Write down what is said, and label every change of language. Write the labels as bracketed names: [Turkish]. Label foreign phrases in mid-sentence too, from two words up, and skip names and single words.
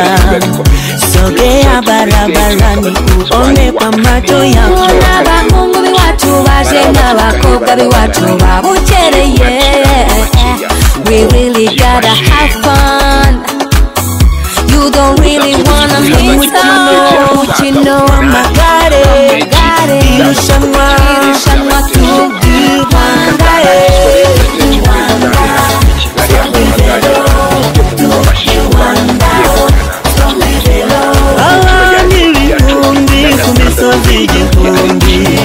[Swahili] Sogea barabarani uone kwa macho yako. [Kinyarwanda] Abahungu biwacu baje n'abakobwa biwacu babukereye. [English] We really gotta have fun. You don't really wanna miss out. [Kinyarwanda] Umukino w'amagare, irushanwa Tour du Rwanda. Abana ibihumbi ku misozi igihumbi.